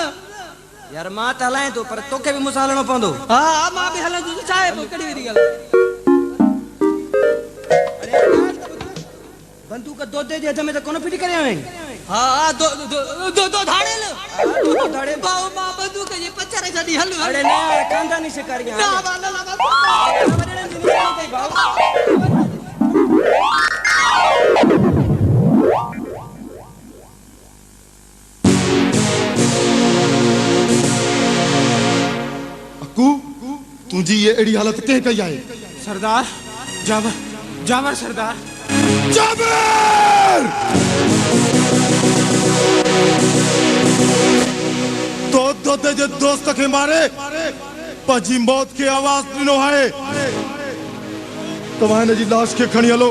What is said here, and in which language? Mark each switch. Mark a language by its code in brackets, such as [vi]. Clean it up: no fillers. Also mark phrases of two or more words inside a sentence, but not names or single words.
[sd] यार मां त हलाए थो, पर तोखे बि मूंसां हलणो पवंदो। हा मां बि हलंदुसि। छा आहे पोइ कहिड़ी वॾी ॻाल्हि? बंदूक दोदे जे हथ में त कोन फिटी करे आहीं। हा दो दो दो दो धाड़ेल। दो धाड़े भाऊ मां बंदूक जे पचर छॾी हलूं। अरे न खानदानी शिकारी ना वाला अक्कू तुझी ये अड़ी हालत के कई आहे? सरदार जावर जावर सरदार जाबिर तो दोदे जे दोस्त के मारे पंहिंजी मौत की आवाज ॾिनो आहे। तव्हां हिन जी लाश खे खणी हलो।